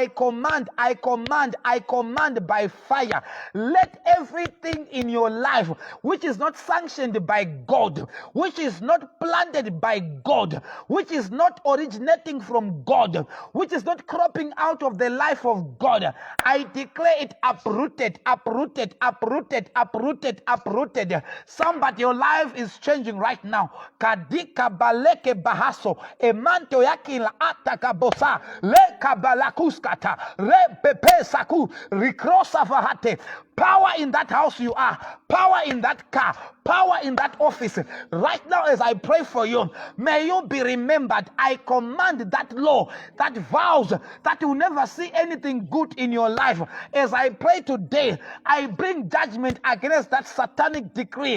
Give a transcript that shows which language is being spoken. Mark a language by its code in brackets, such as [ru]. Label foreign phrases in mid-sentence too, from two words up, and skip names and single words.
[en] by fire, let everything in your life which is not sanctioned by God, which is not planted by God, which is not originating from God, which is not cropping out of the life of God, I declare it uprooted, uprooted, uprooted, uprooted, uprooted. Somebody, your life is changing right now. Kadika baleke bahaso, emanto yaki la ataka bosa, le kabalakuskata, re pepe saku, rikrosa vahate. Power in that house you are, power in that car, power in that office. Right now, as I pray for you, may you be remembered. I command that law, that vows that you never see anything good in your life. As I pray today, I bring judgment against that satanic decree.